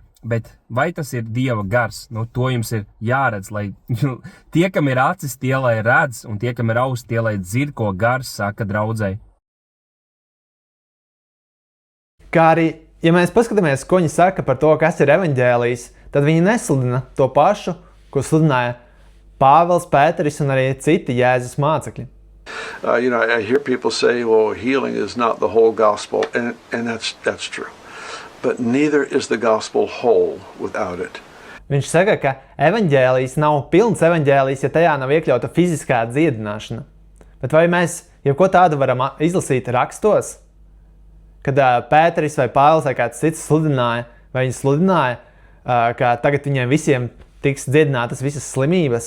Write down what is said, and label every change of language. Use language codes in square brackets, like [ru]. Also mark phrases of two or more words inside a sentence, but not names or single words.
[lv] Bet vai tas ir Dieva gars? Nu, to jums ir jāredz, lai tie, kam ir acis, tie lai redz, un tie, kam ir ausis, tie lai dzird, ko gars saka draudzei. Kā arī, ja mēs paskatāmies, ko viņi saka par to, kas ir evaņģēlijs, tad viņi nesludina to pašu, ko sludināja Pāvils, Pēteris un arī citi Jēzus mācekļi. [en] I hear people say, well, healing is not the whole gospel, and that's true. But neither is the gospel whole without it. [lv] Viņš saka, ka evaņģēlijs nav pilns evaņģēlijs, ja tajā nav iekļauta fiziskā dziedināšana. Bet vai mēs jebko tādu varam izlasīt rakstos? Kad Pēteris vai Pāvils vai kāds cits sludināja, vai viņi sludināja, ka tagad viņiem visiem tiks dziedinātas visas slimības?